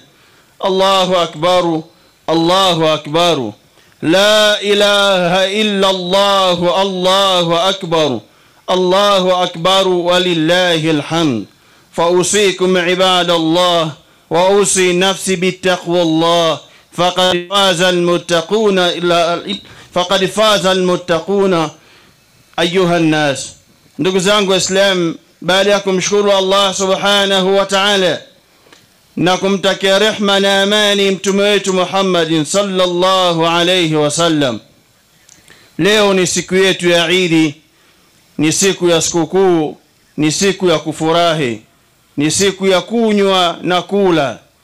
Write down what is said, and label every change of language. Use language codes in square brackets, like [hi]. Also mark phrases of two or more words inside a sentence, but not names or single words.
[ar] الله أكبر الله أكبر، لا إله إلا الله الله أكبر الله أكبر ولله الحمد. فأوصيكم عباد الله وأوصي نفسي بالتقوى الله، فقد فاز المتقون. أيها الناس، [sw] ndugu zangu Waislamu, baada ya kumshukuru Allah [ar] سبحانه وتعالى [sw] na kumtakia rehma na amani mtume wetu Muhammad [ar] صلى الله عليه وسلم, [sw] leo ni siku yetu ya Eid, ni siku ya sikukuu, ni siku ya kufurahi, ni siku ya kunywa na kula.